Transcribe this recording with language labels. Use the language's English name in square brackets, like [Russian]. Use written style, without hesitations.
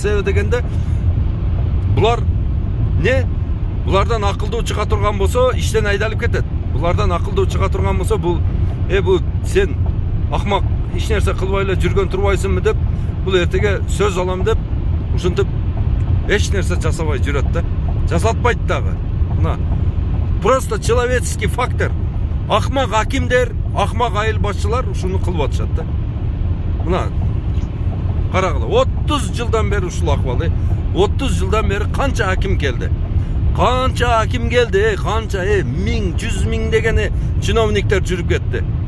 [Kyrgyz] Себеби дегенде булар не? Булардан акылдуу чыга турган болсо, иштен айдалып кетет. Булардан акылдуу чыга турган болсо, бул сен акмак эч нерсе кылбай эле жүргөн турбайсыңбы деп, бул эртеге сөз алам деп, ушинтип эч нерсе жасабай жүрөт да. Жасатпайт дагы. [Russian] Мына просто человеческий фактор. [Kyrgyz] Акмак акимдер, акмак айыл башчылар ушуну кылып атышат да. Мына карагыла, 30 жылдан бери ушул акыбал, 30 жылдан бери канча аким келди? Канча аким келди, канча 1000, 100 миң деген чиновниктер жүрүп кетти.